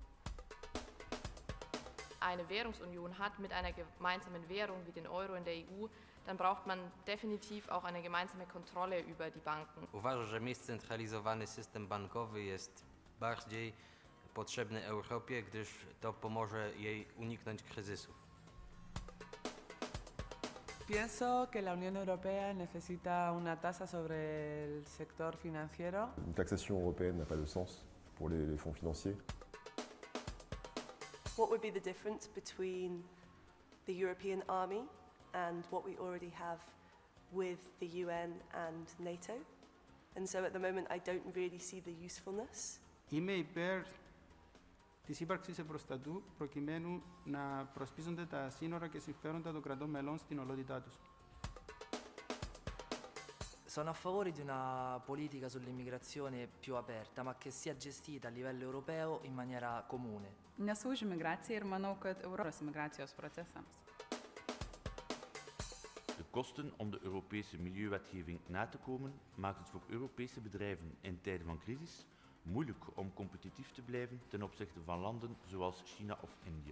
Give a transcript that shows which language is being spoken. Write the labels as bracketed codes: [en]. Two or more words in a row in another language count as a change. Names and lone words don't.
[de] Eine Währungsunion hat mit einer gemeinsamen Währung wie den Euro in der EU, dann braucht man definitiv auch eine gemeinsame Kontrolle über die Banken. [pl] Uważam, że scentralizowany system bankowy jest bardziej potrzebny Europie, gdyż to pomoże jej uniknąć kryzysów. [es] Pienso que la Unión Europea necesita una tasa sobre el sector financiero. [fr] Une taxation européenne n'a pas de sens pour les fonds financiers. [en] What would be the difference between the European Army and what we already have with the UN and NATO? And so at the moment I don't really see the usefulness. [el] Είμαι υπέρ της ύπαρξης ευρωστατού προκειμένου να προσπίζονται τα σύνορα και συμφέροντα των κρατών μελών στην ολότητά τους. [it] Sono a favore di una politica sull'immigrazione più aperta, ma che sia gestita a livello europeo in maniera comune. [lt] Nesu už imigraciją ir manau, kad Europos migracijos procesams. [nl] De kosten om de Europese milieuwetgeving na te komen maakt het voor Europese bedrijven in tijden van crisis moeilijk om competitief te blijven ten opzichte van landen zoals China of India.